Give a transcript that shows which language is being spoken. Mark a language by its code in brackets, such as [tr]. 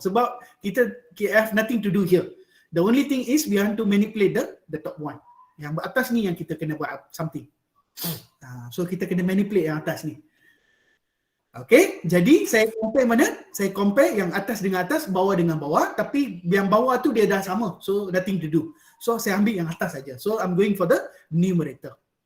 [ms] Sebab kita [en] have nothing to do here. The only thing is we want to manipulate the top one. [ms] Yang atas ni yang kita kena buat something. So kita kena manipulate yang atas ni. Okay, jadi saya compare mana? Saya compare yang atas dengan atas, bawah dengan bawah. Tapi yang bawah tu dia dah sama. [en] So nothing to do. [ms] So saya ambil yang atas saja. [en] So I'm going for the numerator.